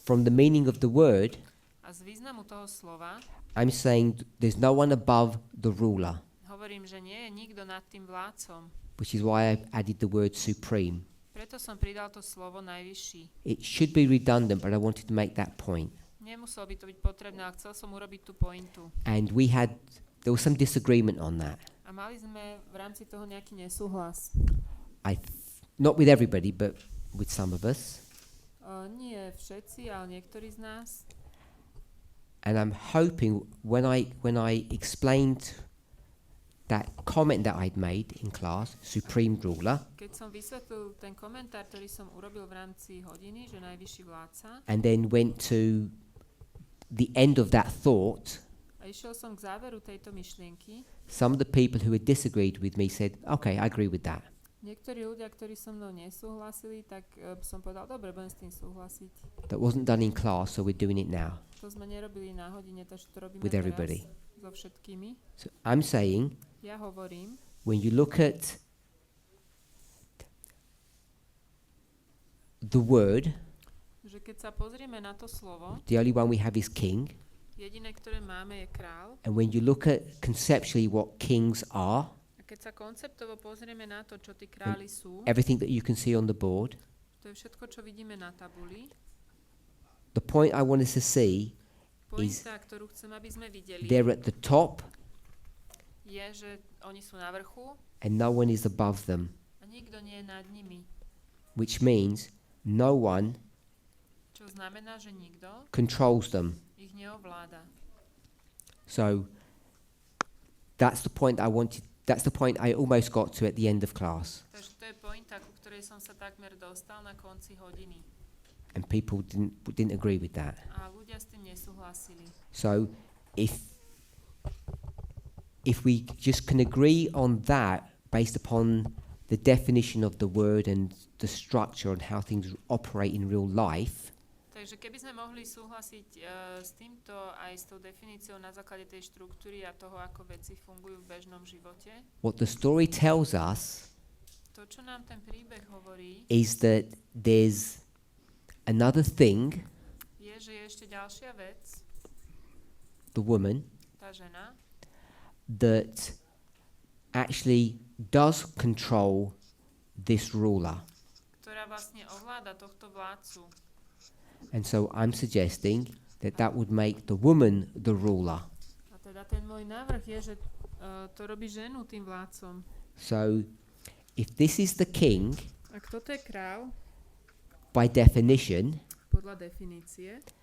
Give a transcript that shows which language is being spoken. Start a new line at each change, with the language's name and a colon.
English: from the meaning of the word,
Slovak: a z významu toho slova
English: I'm saying there's no one above the ruler,
Slovak: hovorím, že nie je nikto nad tým vládcom.
English: which is why I've added the word supreme.
Slovak: Preto som pridal to slovo najvyšší.
English: It should be redundant, but I wanted to make that point.
Slovak: Nemuselo by to byť potrebné, ale chcel som urobiť tú pointu.
English: And there was some disagreement on that.
Slovak: A mali sme v rámci toho nejaký nesúhlas.
English: Not with everybody, but with some of us.
Slovak: Nie všetci, ale niektorí z nás.
English: And I'm hoping when I explained that comment that I'd made in class, supreme ruler,
Slovak: Keď som vysvetlil ten komentár, ktorý som urobil v rámci hodiny, že najvyšší vládca,
English: and then went to the end of that thought,
Slovak: a išiel som k záveru tejto myšlienky,
English: some of the people who had disagreed with me said, okay, I agree with that.
Slovak: niektorí ľudia, ktorí so mnou nesúhlasili, tak som povedal, dobre, budem s tým súhlasiť.
English: That wasn't done in class, so we're doing it now
Slovak: To sme nerobili na hodine, takže to robíme
English: with
Slovak: teraz
English: everybody.
Slovak: so všetkými.
English: So I'm saying,
Slovak: Ja hovorím,
English: when you look at the word,
Slovak: že keď sa pozrieme na to slovo,
English: the only one we have is king.
Slovak: jediné, ktoré máme, je král.
English: And when you look at conceptually what kings are,
Slovak: A keď sa konceptovo pozrieme na to, čo tí králi sú,
English: everything that you can see on the board,
Slovak: to je všetko, čo vidíme na tabuli.
English: the point I want us to see is
Slovak: Pointa, ktorú chcem, aby sme videli,
English: they're at the top
Slovak: je, že oni sú na vrchu
English: and no one is above them,
Slovak: a nikto nie je nad nimi.
English: which means no one
Slovak: Čo znamená, že nikto
English: controls them.
Slovak: ich neovláda.
English: So that's the point I almost got to at the end of class.
Slovak: Takže to je pointa, ku ktorej som sa takmer dostal na konci hodiny.
English: And people didn't agree with that.
Slovak: A ľudia s tým nesúhlasili.
English: So if we just can agree on that based upon the definition of the word and the structure and how things operate in real life,
Slovak: Takže keby sme mohli súhlasiť s týmto aj s tou definíciou na základe tej štruktúry a toho, ako veci fungujú v bežnom živote,
English: what the story tells us
Slovak: to, čo nám ten príbeh hovorí,
English: is that there's another thing,
Slovak: je, že je ešte ďalšia vec,
English: the woman,
Slovak: tá žena,
English: that actually does control this ruler.
Slovak: ktorá vlastne ovláda tohto vládcu.
English: And so I'm suggesting that would make the woman the ruler.
Slovak: A teda ten môj návrh je, že to robí ženu tým vládcom.
English: So if this is the king,
Slovak: Ak toto je kráľ,
English: by definition,
Slovak: podľa definície,